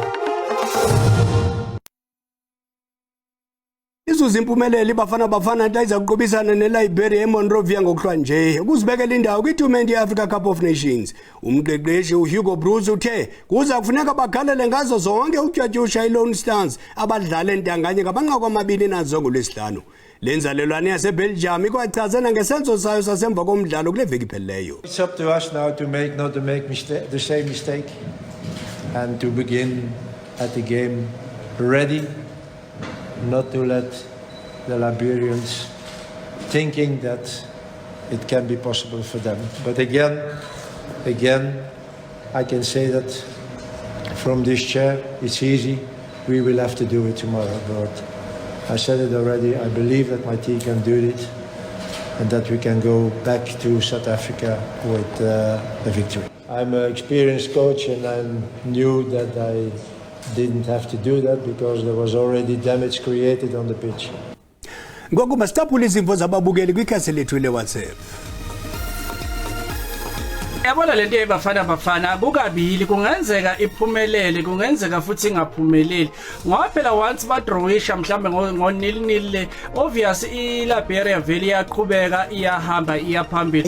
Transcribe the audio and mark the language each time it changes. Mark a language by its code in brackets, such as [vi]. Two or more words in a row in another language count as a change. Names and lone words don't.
[xh] Izuze impumelelo ibafana nta iza kuqobisana ne-Liberia eMonrovia ngokuhlwa nje ukuzibekela indawo kwi-tournament ye-Africa Cup of Nations. Umqeqeshi uHugo Bruce uthe kuza kufuneka bagalele ngazo zonke uTyatyusha iLone Stars abadlala entanganye ngabanqakwamabini nazo ngolwesihlanu. Le nzalelwane yaseBelgium ikwachazena ngesenzo sayo sasemva komdlalo kule veki iphelileyo. [en] It's up to us now to not to make the same mistake and to begin at the game ready, not to let the Liberians thinking that it can be possible for them. But again, I can say that from this chair, it's easy. We will have to do it tomorrow. But I said it already, I believe that my team can do it and that we can go back to South Africa with a victory. I'm an experienced coach and I knew that I didn't have to do that because there was already damage created on the pitch. [xh] Ngoku masitaphule izimvo zababukeli kwikhasi lethu le-WhatsApp. Yabona lento ebafana kukabili, kungenzeka iphumelele kungenzeka futhi ingaphumeleli ngoba phela once badrowisha mhlambe ngo-nil obvious iLiberia vele iyaqhubeka iyahamba iyaphambili.